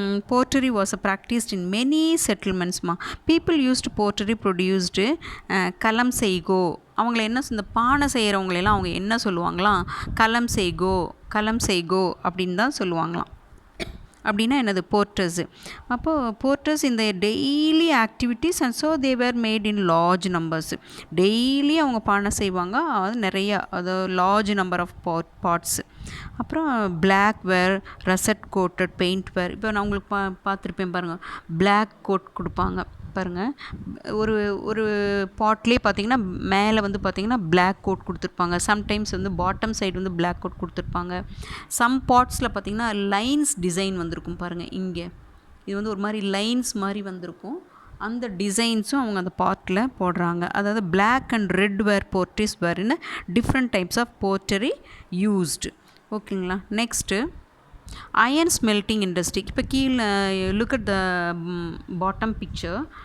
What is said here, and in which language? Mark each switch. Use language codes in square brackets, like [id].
[en] Pottery was practiced in many settlements. People used pottery produced kalam seigo. [ta] அவங்கள என்ன இந்த பானை செய்கிறவங்களெல்லாம் அவங்க என்ன சொல்லுவாங்களாம், கலம் செய்கோ அப்படின்னு தான் சொல்லுவாங்களாம். அப்படின்னா என்னது, [en] Potters. அப்போது potters இந்த daily activities and so they were made in large numbers. [ta] Daily அவங்க பானை செய்வாங்க, அது நிறையா, அது [en] Large number of pots. [ta] அப்புறம் [en] Black ware, russet coated paint ware. [ta] இப்போ நான் உங்களுக்கு பார்த்துருப்பேன் பாருங்கள், பிளாக் கோட் கொடுப்பாங்க பாருங்கள். ஒரு பாட்லேயே பார்த்தீங்கன்னா மேலே வந்து பார்த்திங்கன்னா பிளாக் கோட் கொடுத்துருப்பாங்க. சம்டைம்ஸ் வந்து பாட்டம் சைடு வந்து பிளாக் கோட் கொடுத்துருப்பாங்க. சம் பாட்ஸில் பார்த்திங்கன்னா லைன்ஸ் டிசைன் வந்திருக்கும் பாருங்கள். இங்கே இது வந்து ஒரு மாதிரி லைன்ஸ் மாதிரி வந்திருக்கும். அந்த டிசைன்ஸும் அவங்க அந்த பாட்டில் போடுறாங்க. அதாவது [en] Black and red ware potteries வேர்னு different types of pottery used. [ta] ஓகேங்களா? [en] Next iron smelting industry. [ta] இப்போ கீழே [en] look at the bottom picture.